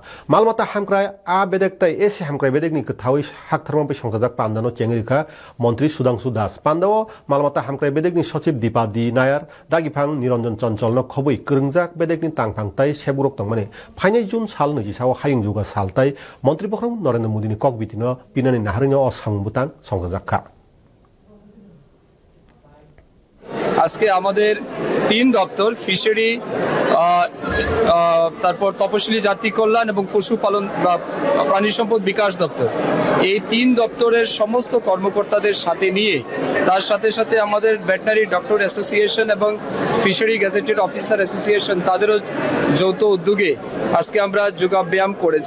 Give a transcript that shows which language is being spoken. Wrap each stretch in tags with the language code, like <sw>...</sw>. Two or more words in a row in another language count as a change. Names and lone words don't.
<trp>Malmata hamkrai a bedek tai esi hamkrai bedek ni kethawi hak tharma pe songjak pandano chengrika Montri Sudangsu Das. Pandao malmata hamkrai bedek ni Sachib Dipadi Nayar dagipang Niranjan Chancol no khobui krungjak bedek ni tangpang tai seburok tong mane. Phainai Jun sal ni jisaw hayung juga sal tai Montri Bokhrong Narendra Modi ni kok bitino pinani naharnya osang butan সংযোজক</trp> <bn>আজকে আমাদের তিন দপ্তর ফিশারি তারপর তপশিলি জাতি কল্যাণ এবং পশুপালন বা প্রাণী সম্পদ বিকাশ দপ্তর এই তিন দপ্তরের সমস্ত কর্মকর্তাদের সাথে নিয়ে তার সাথে সাথে আমাদের</bn> <en>veterinary doctor association</en> <bn>এবং</bn> <en>fishery gazetted officer association</en> <bn>তাদেরও যৌথ উদ্যোগে আজকে আমরা যোগাব্যায়াম করেছি।</bn>